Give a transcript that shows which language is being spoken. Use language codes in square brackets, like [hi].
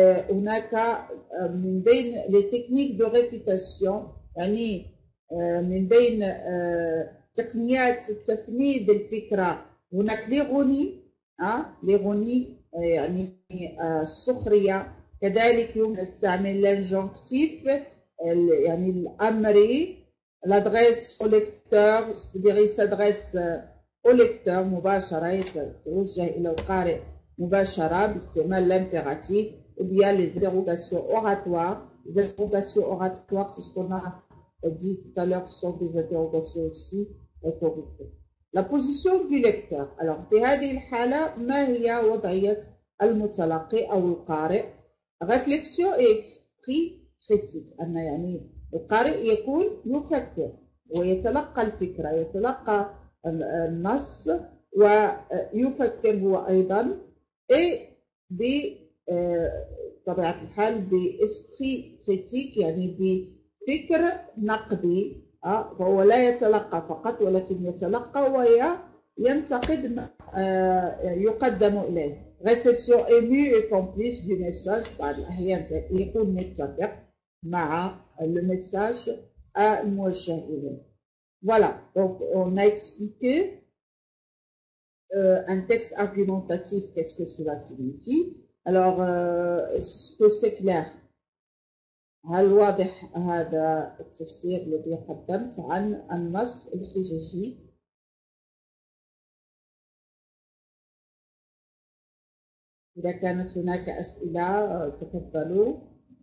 [ar] هناك من بين [fr] les techniques de réfutation [ar] يعني من بين تقنيات تفنيد الفكرة هناك ليغوني يعني السخرية. كذلك يمكن استعمال لانجونكتيف يعني الأمري. [fr] l'adresse au lecteur c'est-à-dire il s'adresse au lecteur [ar] مباشرة يتوجه إلى القارئ مباشرة باستعمال [fr] l'impératif. ou bien les interrogations oratoires. Les interrogations oratoires, c'est ce qu'on a dit tout à l'heure, sont des interrogations aussi rhétoriques. La position du lecteur. [ar] Alors في هذه الحالة ما هي وضعية المتلقي أو القارئ؟ [fr] réflexion et esprit critique. [ar] أن يعني القارئ يكون يفكر ويتلقى الفكرة، يتلقى النص ويفكر هو أيضا بطبيعة الحال بإسبري كريتيك يعني بفكر نقدي. فهو لا يتلقى فقط ولكن يتلقى وينتقد ما يقدم إليه. [fr] réception émue et complice du message. [ar] بعض الأحيان يكون متفق مع المessage الموجه إليه. [fr] Voilà, donc on a expliqué un texte argumentatif, qu'est-ce que cela signifie. Alors, est-ce que c'est clair؟ [ar] هل واضح هذا التفسير الذي قدمت عن النص الحججي؟ إذا كانت هناك أسئلة تفضلوا.